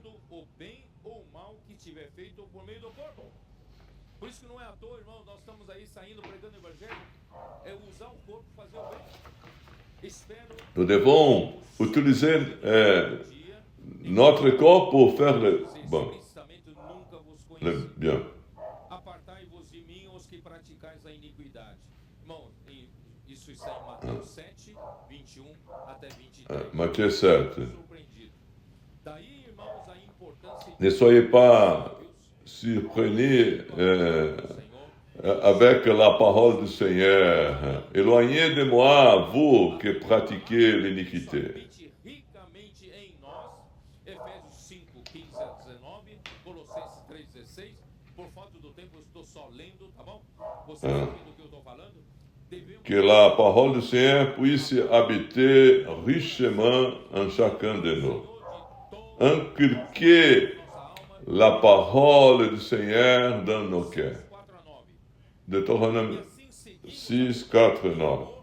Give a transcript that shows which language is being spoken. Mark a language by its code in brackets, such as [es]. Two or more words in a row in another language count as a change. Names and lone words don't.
[fr] Nous devons utiliser notre corps pour faire le bon, le bien. [pt] Apartai-vos de mim os que praticais a iniquidade. Irmão, isso está em Mateus 7, 21 até 23. [fr] Matthieu 7. [pt] Daí, irmãos, a importância [fr] Ne soyez pas surpris avec la parole du Seigneur. Éloignez de moi, vous qui pratiquez l'iniquité. [pt] ricamente em nós, Efésios 5, 15 a 19, Colossenses 3, 16. Por falta do tempo, eu estou só lendo, tá bom? Vocês sabem do que eu estou falando? [fr] Que la parole du Seigneur puisse habiter richement en chacun de nous. Inculquez la parole du Seigneur dans nos cœurs. Deutéronome 6, 4, 9.